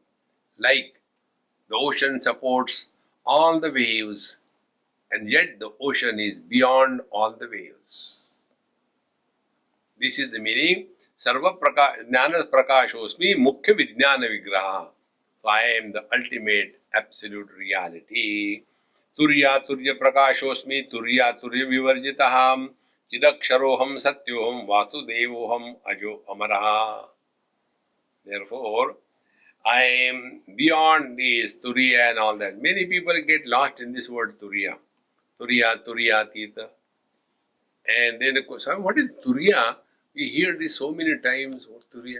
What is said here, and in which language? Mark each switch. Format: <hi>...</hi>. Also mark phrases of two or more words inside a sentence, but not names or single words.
<en>Like the ocean supports all the waves, and yet the ocean is beyond all the waves. This is the meaning.</en> <sa>Sarva Jnana Prakashosmi Mukhya Vijnana Vigraha.</sa> <en>So I am the ultimate absolute reality.</en> <sa>Turya Turya Prakashosmi Turya Turya Vivarjitaham Chidaksharoham Satyoham Vasudevoham Ajo Amaraha.</sa> <en>Therefore, I am beyond this Turiya and all that. Many people get lost in this word Turiya.</en> <sa>Turiya, Turiya, Tita.</sa> <en>And then the question, what is Turiya? We hear this so many times. What Turiya?</en>